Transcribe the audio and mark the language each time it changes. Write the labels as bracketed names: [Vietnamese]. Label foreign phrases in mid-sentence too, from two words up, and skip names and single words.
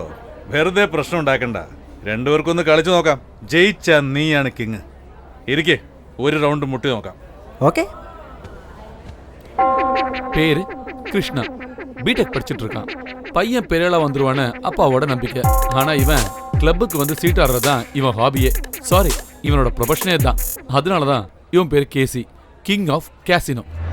[Malayalam] വെറുതെ പ്രശ്നം ഉണ്ടാക്കണ്ട. രണ്ടുപേർക്കൊന്ന് കളിച്ചു നോക്കാം. ജയിച്ച നീയാണ് കിങ്. ഇരിക്കേ, ഒരു റൗണ്ട് മുട്ടി നോക്കാം. [Tamil] ஓகே. பேரு கிருஷ்ணா, பிடெக் படிச்சுட்டு இருக்கான். பையன் பெரியளா வந்துருவான்னு அப்பாவோட நம்பிக்கை. ஆனா இவன் கிளப்புக்கு வந்து சீட் ஆடுறதுதான் இவன் ஹாபியே. சாரி, இவனோட ப்ரொஃபஷனே தான். அதனாலதான் இவன் பேர் கேசி, [English] king of casino.